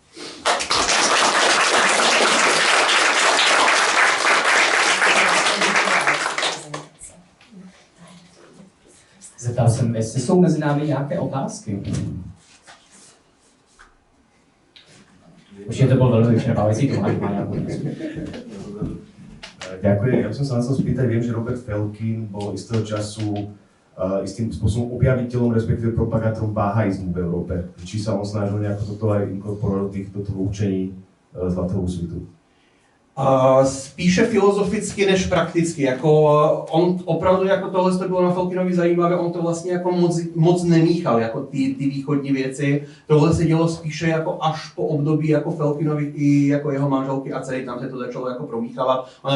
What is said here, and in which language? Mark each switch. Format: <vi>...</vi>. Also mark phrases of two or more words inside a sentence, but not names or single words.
<cs>Zeptal jsem, jestli jsou mezi námi nějaké otázky. Určitě to bylo velmi vyčerpávající, Tomáš má nějakou otázku.</cs> <sk>Ďakujem. Ja by som sa chcel spýtať, viem, že Robert Felkin bol istého času istým spôsobom objaviteľom, respektíve propagátorom bahaizmu v Európe. Či sa on snažil nejako toto aj inkorporovať do toho učení Zlatého úsvitu?</sk> <cs>Spíše filozoficky než prakticky. Jako on opravdu jako tohle to bylo na Felkinovi zajímavé, on to vlastně jako moc nemíchal, jako ty východní věci. Tohle se dělo spíše jako až po období jako Felkinovi i jako jeho manželky a dcery, tam se to začalo jako promíchávat.</cs>